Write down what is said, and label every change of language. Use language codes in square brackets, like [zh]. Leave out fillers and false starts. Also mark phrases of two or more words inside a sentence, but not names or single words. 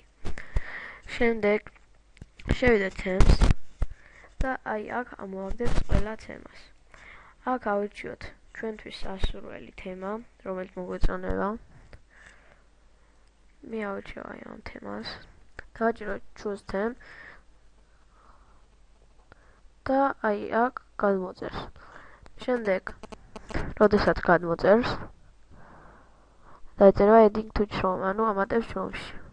[ka] შემდეგ შევიდეთ თემს და აი აქ ამოვაგდეთ ყველა თემას. აქ ავირჩიოთ ჩვენთვის სასურველი თემა, რომელიც მოგვეწონება. მე ავირჩიო აი ამ თემას. დავაჭროთ [en] choose theme [ka] და აი აქ გადმოწერს. შემდეგ, როდესაც გადმოწერს, დაიწერება [en] adding to Chrome, [ka] ანუ ამატებს Chrome-ში.